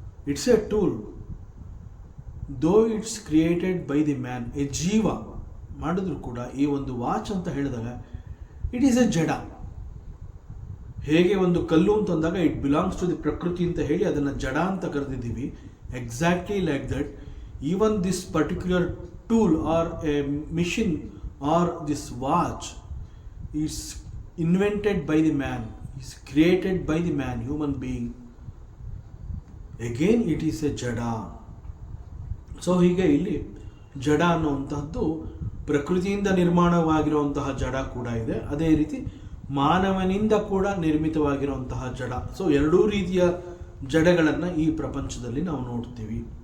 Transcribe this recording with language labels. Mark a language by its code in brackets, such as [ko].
[en] It's a tool, though it's created by the man. [kn] A ಜೀವ ಮಾಡಿದ್ರು ಕೂಡ ಈ ಒಂದು ವಾಚ್ ಅಂತ ಹೇಳಿದಾಗ [en] it is a [kn] ಜಡ. ಹೇಗೆ ಒಂದು ಕಲ್ಲು ಅಂತಂದಾಗ [en] it belongs to the [kn] ಪ್ರಕೃತಿ ಅಂತ ಹೇಳಿ ಅದನ್ನು ಜಡ ಅಂತ ಕರೆದಿದ್ದೀವಿ. [en] Exactly like that, even this particular tool or a machine or this watch is invented by the man, is created by the man, human being. Again it is a jada. [kn] So ಹೀಗೆ ಇಲ್ಲಿ ಜಡ ಅನ್ನುವಂತಹದ್ದು ಪ್ರಕೃತಿಯಿಂದ ನಿರ್ಮಾಣವಾಗಿರುವಂತಹ ಜಡ ಕೂಡ ಇದೆ. ಅದೇ ರೀತಿ ಮಾನವನಿಂದ ಕೂಡ ನಿರ್ಮಿತವಾಗಿರುವಂತಹ ಜಡ. ಸೊ ಎರಡೂ ರೀತಿಯ ಜಡಗಳನ್ನು ಈ ಪ್ರಪಂಚದಲ್ಲಿ ನಾವು ನೋಡ್ತೀವಿ.